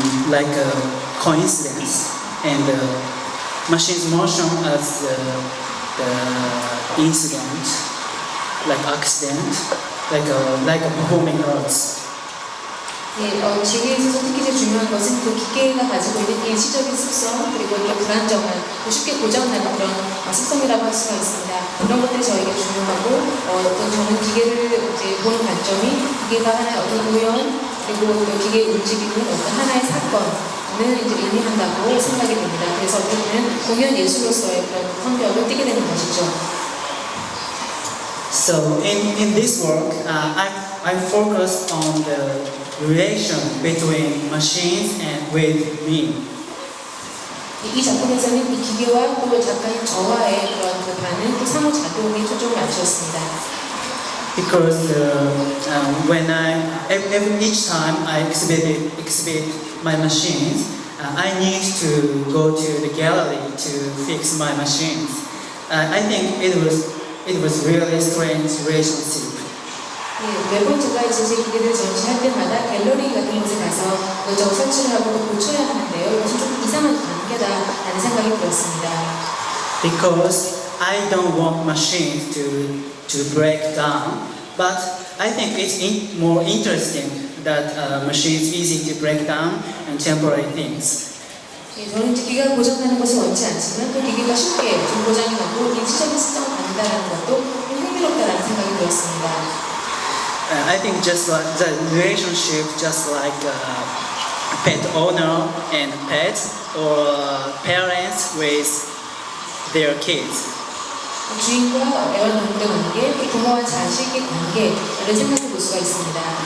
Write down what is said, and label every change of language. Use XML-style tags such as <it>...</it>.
<en>like a coincidence and machine's motion as the incident, like accident, like a performing arts.</en> <ko>예, 기계에 있어서 특히 제일 중요한 것은 그 기계가 가지고 있는 일시적인 습성 그리고 또 불안정한 또 쉽게 고장나는 그런 습성이라고 할 수가 있습니다. 그런 것들이 저에게 중요하고 또 저는 기계를 이제 보는 관점이 기계가 하나의 어떤 우연 그리고 또 기계의 움직이는 어떤 하나의 사건을 이제 의미한다고 생각이 됩니다. 그래서 어떻게 보면 공연 예술로서의 그런 성격을 띠게 되는 것이죠.</ko> <en>So in this work, I focus on the relation between machines and with me.</en> <ko>이 작품에서는 이 기계와 또 작가인 저와의 그런 그 반응, 그 상호작용에 초점을 맞추었습니다.</ko> <en>Because when each time I exhibit my machines, I need to go to the gallery to fix my machines. I think it was really strange relationship.</en> <ko>예, 매번 제가 이제 제 기계를 전시할 때마다 갤러리 같은 곳에 가서 이것저것 설치를 하고 또 고쳐야 하는데요. 이것은 조금 이상한 관계다라는 생각이 들었습니다.</ko> <en>Because I don't want machines to break down, but I think it's more interesting that machines easy to break down and temporary things.</en> <ko>예, 저는 이제 기계가 고장나는 것을 원치 않지만 또 기계가 쉽게 좀 고장이 나고 일시적인 습성을 갖는다는 것도 좀 흥미롭다라는 생각이 들었습니다.</ko> <en>I think just like the relationship, just like pet owner and pets or parents with their kids.</en> <ko>주인과 애완동물의 관계, 부모와 자식의 관계를 생각해 볼 수가 있습니다.</ko>